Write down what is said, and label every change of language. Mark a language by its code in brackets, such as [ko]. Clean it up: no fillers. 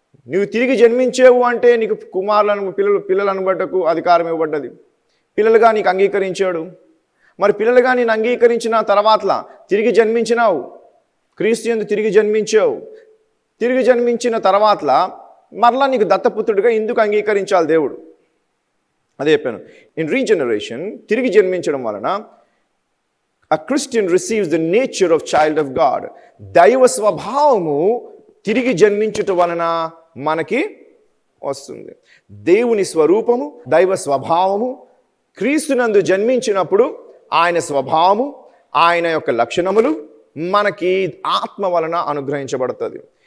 [te] నువ్వు తిరిగి జన్మించేవు అంటే నీకు పిల్లలను బట్టకు అధికారం ఇవ్వబడ్డది. పిల్లలుగా నీకు అంగీకరించాడు. మరి పిల్లలుగా నేను అంగీకరించిన తర్వాత తిరిగి జన్మించినావు, క్రీస్తు యందు తిరిగి జన్మించావు. తిరిగి జన్మించిన తర్వాత మరలా నీకు దత్తపుత్రుడిగా ఎందుకు అంగీకరించాలి దేవుడు? అదే చెప్పాను. [en] in regeneration, [te] తిరిగి జన్మించడం వలన [en] a Christian receives the nature of child of God. [te] దైవ స్వభావము తిరిగి జన్మించుట వలన మనకి వస్తుంది. దేవుని స్వరూపము, దైవ స్వభావము క్రీస్తునందు జన్మించినప్పుడు ఆయన స్వభావము, ఆయన యొక్క లక్షణములు మనకి ఆత్మ వలన అనుగ్రహించబడుతుంది.